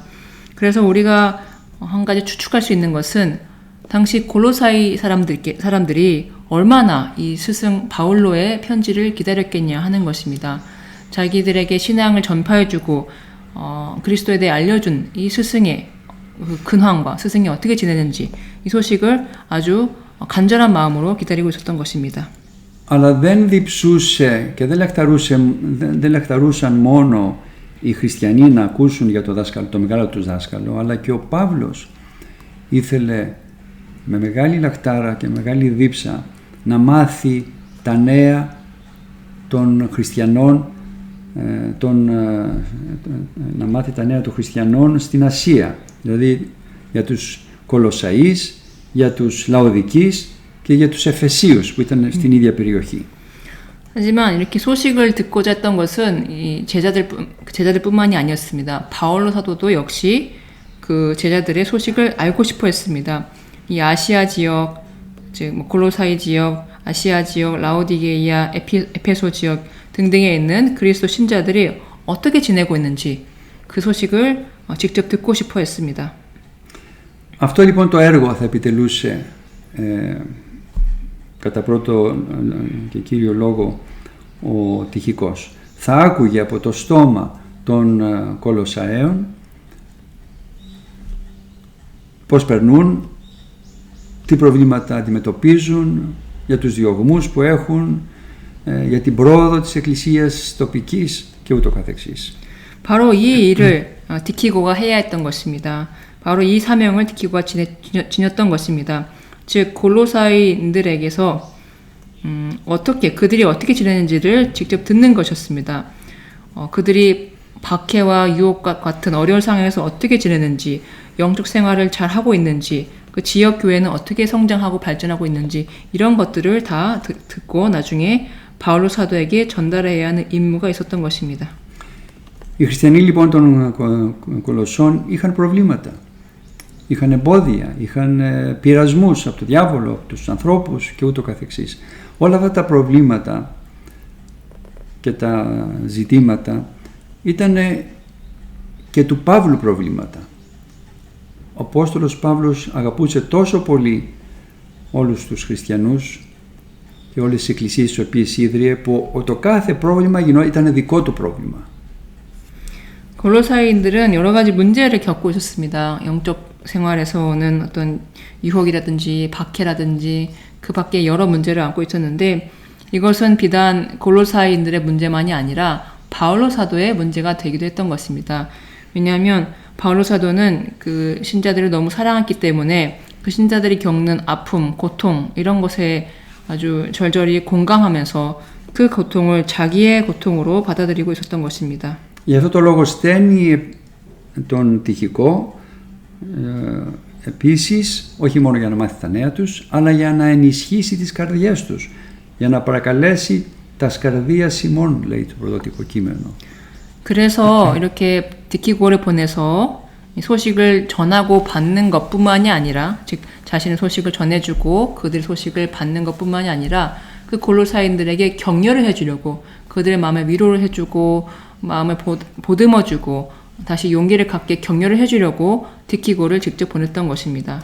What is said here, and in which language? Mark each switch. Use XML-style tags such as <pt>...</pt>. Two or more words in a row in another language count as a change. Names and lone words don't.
<ko>그래서 우리가 한 가지 추측할 수 있는 것은 당시 골로사이 사람들이 얼마나 이 스승 바울로의 편지를 기다렸겠냐 하는 것입니다. 자기들에게 신앙을 전파해주고 그리스도에 대해 알려준 이 스승의 그 근황과 스승이 어떻게 지내는지, 이 소식을 아주 간절한 마음으로 기다리고 있었던 것입니다.</ko> <el>Αλλά δεν διψούσε και δεν λαχταρούσαν μόνο οι χριστιανοί να ακούσουν για το μεγάλο τους δάσκαλο, αλλά και ο Παύλος ήθελε με μεγάλη λαχτάρα και μεγάλη δίψα να μάθει τα νέα των χριστιανών, να μάθει τα νέα των χριστιανών στην Ασία, δηλαδή για τους Κολοσσαείς, για τους Λαοδικείς και για τους Εφεσίους που ήταν στην ίδια περιοχή.</el> <ko>하지만 이렇게 소식을 듣고자 했던 것은 이 제자들뿐만이 아니었습니다. 바울로 사도도 역시 그 제자들의 소식을 알고 싶어 했습니다. 이 아시아 지역, 즉 골로사이 지역, 아시아 지역, 라오디게이아, 에페소 지역 등등에 있는 그리스도 신자들이 어떻게 지내고 있는지 그 소식을 직접 듣고 싶어 했습니다.</ko> <el>Αυτό λοιπόν το έργο θα επιτελούσε κατά πρώτο και κύριο λόγο ο Τυχικός. Θα άκουγε από το στόμα των Κολοσσαέων πώς περνούν, τι προβλήματα αντιμετωπίζουν, για τους διωγμούς που έχουν, για την πρόοδο της Εκκλησίας τοπικής και ούτω καθεξής.</el> <ko>바로 이 일을 디키고가 해야 했던 것입니다. 바로 이 사명을 디키고가 지녔던 것입니다. 즉 골로사이인들에게서 그들이 어떻게 지내는지를 직접 듣는 것이었습니다. 그들이 박해와 유혹과 같은 어려운 상황에서 어떻게 지내는지, 영적 생활을 잘 하고 있는지, 그 지역 교회는 어떻게 성장하고 발전하고 있는지 이런 것들을 다 듣고 나중에 바울로 사도에게 전달해야 하는 임무가 있었던 것입니다.</ko> <el>Οι χριστιανοί λοιπόν των Κολοσσών είχαν προβλήματα, είχαν εμπόδια, είχαν πειρασμούς από τον διάβολο, από τους ανθρώπους και ούτω καθεξής. Όλα αυτά τα προβλήματα και τα ζητήματα ήταν και του Παύλου προβλήματα. Ο Απόστολος Παύλος αγαπούσε τόσο πολύ όλους τους χριστιανούς και όλες τις εκκλησίες τις οποίες ίδρυε που το κάθε πρόβλημα ήταν δικό του πρόβλημα.</el> <ko>골로사이인들은 여러 가지 문제를 겪고 있었습니다. 영적 생활에서 오는 어떤 유혹이라든지 박해라든지 그 밖에 여러 문제를 안고 있었는데 이것은 비단 골로사이인들의 문제만이 아니라 바울로 사도의 문제가 되기도 했던 것입니다. 왜냐하면 바울로 사도는 그 신자들을 너무 사랑했기 때문에 그 신자들이 겪는 아픔, 고통 이런 것에 아주 절절히 공감하면서 그 고통을 자기의 고통으로 받아들이고 있었던 것입니다.</ko> <el>Γι' αυτό το λόγο στέλνει τον Τυχικό επίσης, όχι μόνο για να μάθει τα νέα τους, αλλά για να ενισχύσει τις καρδιές τους, για να παρακαλέσει τα σκαρδία Σιμών, λέει το πρωτότυπο κείμενο.</el> <ko>그래서 이렇게 디키고를 보내서 소식을 전하고 받는 것뿐만이 아니라, 즉 자신의 소식을 전해주고 그들의 소식을 받는 것뿐만이 아니라 그 골로사인들에게 격려를 해주려고, 그들의 마음에 위로를 해주고 마음을 보듬어주고 다시 용기를 갖게 격려를 해주려고 디키고를 직접 보냈던 것입니다.</ko>